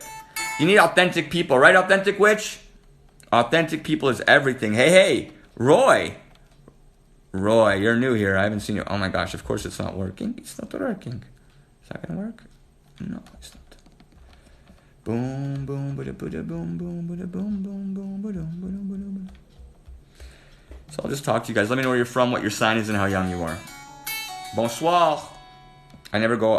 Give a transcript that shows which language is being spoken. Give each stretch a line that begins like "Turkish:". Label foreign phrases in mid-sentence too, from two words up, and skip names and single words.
English: You need authentic people, right, Authentic Witch? Authentic people is everything. Hey, Roy. Roy, you're new here. I haven't seen you. Oh my gosh, of course it's not working. It's not working. Is that going to work? No, it's not. Boom, boom, ba-da, ba-da, boom, boom, ba-da, boom, boom, boom, ba-da, ba-da, ba-da, ba-da. So I'll just talk to you guys. Let me know where you're from, what your sign is, and how young you are. Bonsoir. I never go.